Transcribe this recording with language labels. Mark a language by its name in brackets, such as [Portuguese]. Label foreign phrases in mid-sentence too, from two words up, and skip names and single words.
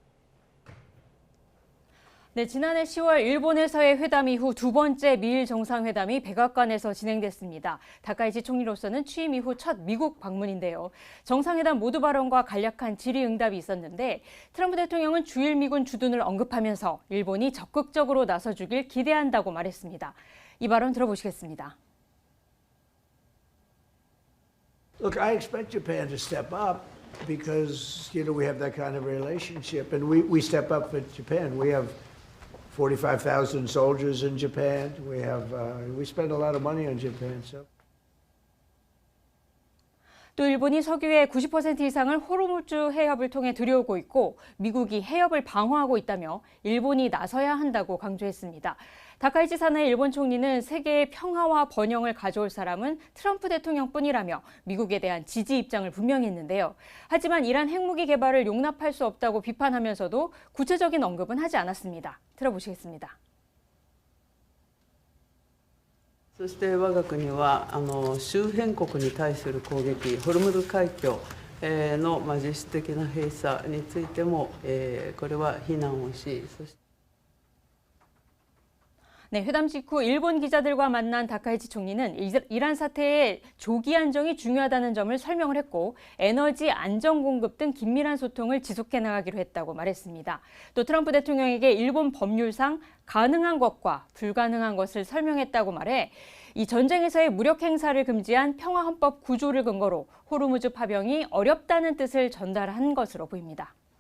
[Korean] 네, 지난해 10월 일본에서의 회담 이후 두 번째 미일 정상회담이 백악관에서 진행됐습니다. 다카이치 총리로서는 취임 이후 첫 미국 방문인데요. 정상회담 모두 발언과 간략한 질의응답이 있었는데 트럼프 대통령은 주일 미군 주둔을 언급하면서 일본이 적극적으로 나서주길 기대한다고 말했습니다. 이 발언 들어보시겠습니다. [English] Look, I expect Japan to step up because, we have that kind of relationship, and we step up for Japan. We have 45,000 soldiers in Japan. We spend a lot of money on Japan. So. [Korean] 또 일본이 석유의 90% 이상을 호르무즈 해협을 통해 들여오고 있고 미국이 해협을 방어하고 있다며 일본이 나서야 한다고 강조했습니다. 다카이치 사나의 일본 총리는 세계의 평화와 번영을 가져올 사람은 트럼프 대통령뿐이라며 미국에 대한 지지 입장을 분명히 했는데요. 하지만 이란 핵무기 개발을 용납할 수 없다고 비판하면서도 구체적인 언급은 하지 않았습니다. 들어보시겠습니다. [Japanese] そして我が国は周辺国に対する攻撃、ホルムズ海峡の実質的な閉鎖についてもこれは非難をし、そして [Korean] 네, 회담 직후 일본 기자들과 만난 다카이치 총리는 이란 사태의 조기 안정이 중요하다는 점을 설명을 했고 에너지 안정 공급 등 긴밀한 소통을 지속해 나가기로 했다고 말했습니다. 또 트럼프 대통령에게 일본 법률상 가능한 것과 불가능한 것을 설명했다고 말해 이 전쟁에서의 무력 행사를 금지한 평화헌법 구조를 근거로 호르무즈 파병이 어렵다는 뜻을 전달한 것으로 보입니다.